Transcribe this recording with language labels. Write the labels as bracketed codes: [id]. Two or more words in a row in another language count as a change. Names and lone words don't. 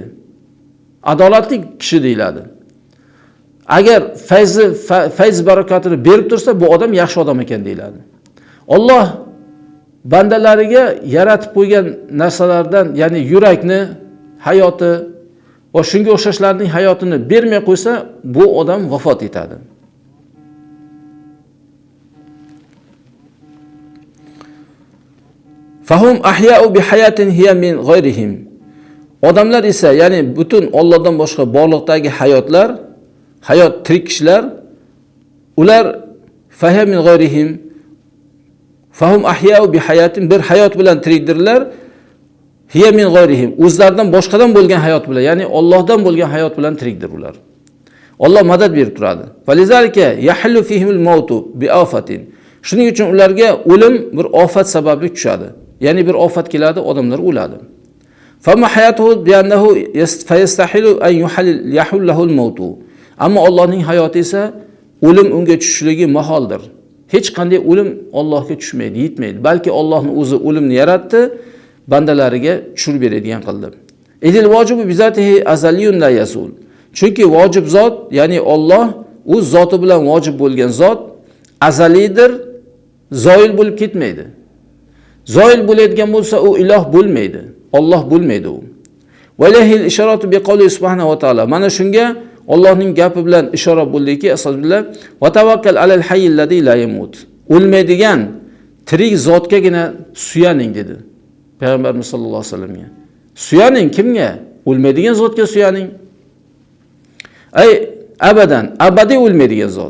[uz] Adolatli kishi deyiladi. Agar fayz barakotini berib tursa, bu odam yaxshi odam ekan deyiladi. Alloh bandalariga yaratib qo'ygan narsalardan, ya'ni yurakni, hayoti va shunga o'xshashlarning hayotini bermay qo'ysa, bu odam vafot etadi. [ar] فهم أحياء بحياة هي من غيرهم. [uz] Odamlar esa, ya'ni butun Allohdan boshqa borliqdagi hayotlar, hayot tirik kishilar, ular [ar] فهي من غيرهم. فهم أحياء بحياة, [uz] bir hayot bilan tirikdirlar. [ar] هي من غيرهم, [uz] o'zlaridan boshqadan bo'lgan hayot bilan, ya'ni Allohdan bo'lgan hayot bilan tirikdir ular. Alloh madad berib turadi. [ar] فلذلك يحل فيهم الموت بآفة. [uz] Shuning uchun ularga o'lim bir ofat sababli tushadi. Ya'ni bir ofat keladi, odamlar o'ladi. [ar] فأما حياته بأنه يستحيل أن يحله الموت. [uz] Ammo Allohning hayoti esa o'lim unga tushishligi maholdir. Hech qanday o'lim Allohga tushmaydi, yetmaydi. Balki Allohning o'zi o'limni yaratdi, bandalariga tushirib beradigan qildi. [ar] إذ الواجب بذاته أزلي لا يزول. [uz] Chunki vojib zot, ya'ni Alloh o'z zoti bilan vojib bo'lgan zot azalidir, zoil bo'lib ketmaydi. Zoil bo'ladigan bo'lsa, u iloh bo'lmaydi. Alloh bo'lmaydi u. [ar] ولهذه الإشارة بقوله سبحانه وتعالى. [uz] Mana shunga Allohning gapi bilan ishora bo'ldiki, astagfirullah, [ar] وتوكل على الحي الذي لا يموت. [uz] O'lmaydigan tirik zotgagina suyaning dedi Payg'ambarimiz [ar] صلى الله عليه وسلم. [uz] Suyaning kimga? O'lmaydigan zotga suyaning. [ar] أي أبدا, [uz] abadiy o'lmaydigan zot.